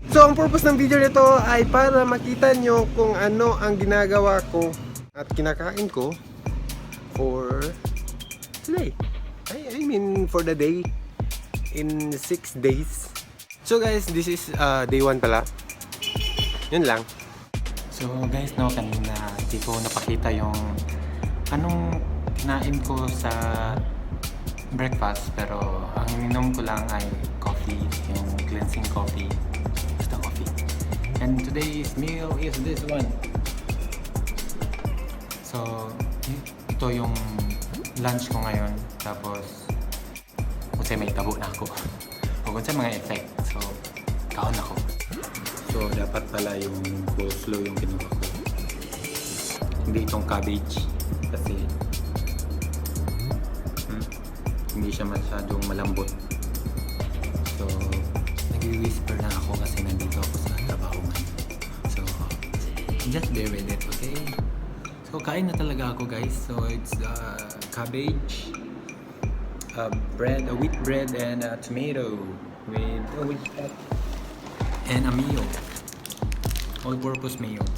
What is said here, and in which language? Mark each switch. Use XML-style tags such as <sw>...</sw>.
<tl>So, ang purpose ng video nito ay para makita nyo kung ano ang ginagawa ko at kinakain ko for today.</tl> <en>I mean for the day in 6 days. So guys, this is day 1</en> <tl>pala. Yun lang. So guys, no, kanina di ko napakita yung anong kinain ko sa breakfast, pero ang ininom ko lang ay coffee, yung cleansing coffee, basta coffee.</tl> <en>And today's meal is this one.</en> <tl>So ito yung lunch ko ngayon, tapos kasi may tabo na ako o sa mga effect, so kaon ako. So dapat pala yung coleslaw yung kinuha ko, hindi itong cabbage kasi hindi siya masyadong malambot. So nag-whisper na ako kasi nandito ako sa trabaho ngayon.</tl> <en>So just bear with it, okay? So</en> <tl>kain na talaga ako</tl> <en>guys. So it's cabbage, bread, a wheat bread, and a tomato with and a mayo, all-purpose mayo.</en>